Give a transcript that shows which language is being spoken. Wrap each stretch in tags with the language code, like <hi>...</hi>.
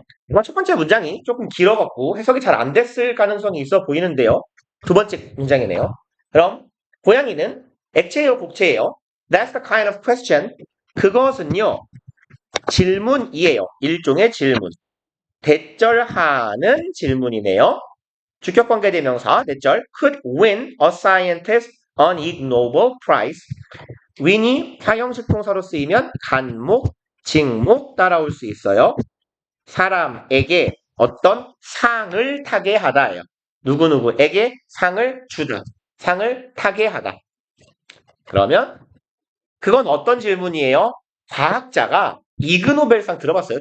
<ko>이번 첫 번째 문장이 조금 길어갖고 해석이 잘 안 됐을 가능성이 있어 보이는데요. 두 번째 문장이네요. 그럼 고양이는 액체예요, 복체예요?</ko> <en>That's the kind of question.</en> <ko>그것은요, 질문이에요. 일종의 질문. 대절하는 질문이네요. 주격관계대명사 대절</ko> <en>could win a scientist an Ig Nobel Prize.</en> <ko>win이 타형식 동사로 쓰이면 간목, 직목 따라올 수 있어요. 사람에게 어떤 상을 타게 하다예요. 누구누구에게 상을 주다. 상을 타게 하다. 그러면 그건 어떤 질문이에요? 과학자가 이그노벨상 들어봤어요?</ko>